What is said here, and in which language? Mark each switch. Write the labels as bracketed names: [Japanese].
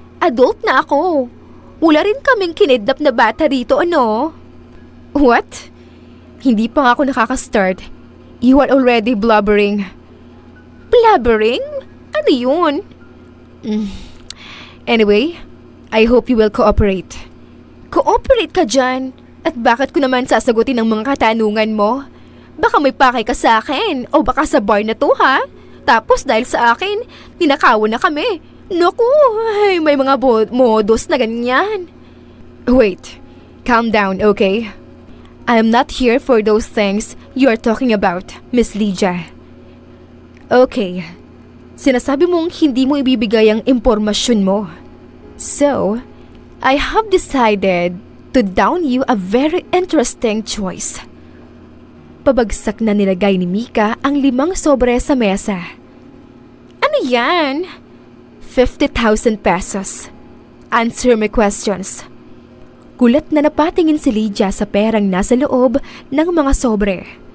[Filipino] Adult na ako. Wala rin kaming kinidnap na bata rito, ano? [English] What? [Filipino] Hindi pa nga ako nakaka-start. [English] You are already blubbering. Blubbering? [Filipino] Ano yun? [English] Anyway, I hope you will cooperate. [Filipino] Cooperate ka dyan? At bakit ko naman sasagutin ang mga katanungan mo? Baka may pakay ka sa akin o baka sa bar na to, ha? Tapos dahil sa akin, ninakawan na kami. Naku, ay, may mga modos na ganyan. [English] Wait, calm down, okay? I am not here for those things you are talking about, Miss Lydia. [Filipino] Okay, sinasabi mong hindi mo ibibigay ang impormasyon mo. [English] So, I have decided to down you a very interesting choice. [Filipino] Pabagsak na nilagay ni Mika ang 5 sobre sa mesa. Ano yan? [English] 50,000 pesos. Answer my questions. [Filipino] Gulat na napatingin si Lydia sa perang nasa loob ng mga sobre.